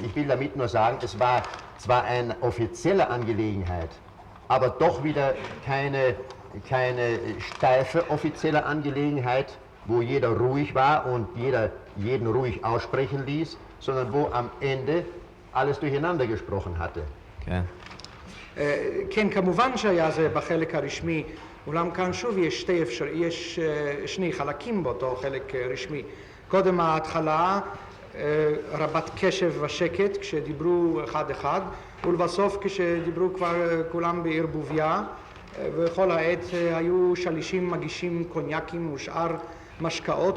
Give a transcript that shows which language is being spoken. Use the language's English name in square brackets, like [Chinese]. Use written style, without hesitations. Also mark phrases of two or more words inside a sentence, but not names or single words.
[German] Ich will damit nur sagen, es war zwar eine offizielle Angelegenheit, aber doch wieder keine steife offizielle Angelegenheit, wo jeder ruhig war und jeden ruhig aussprechen ließ, sondern wo am Ende alles durcheinander gesprochen hatte. Okay. [Hebrew] כן, כמובן שהיה זה בחלק הרשמי, אולם כאן שוב יש שני חלקים באותו חלק רשמי. קודם ההתחלה, רבת קשב ושקט, כשדיברו אחד אחד, ולבסוף כשדיברו כבר כולם בערבוביה, וכל העת היו שלישים מגישים קוניאקים ושאר משקאות.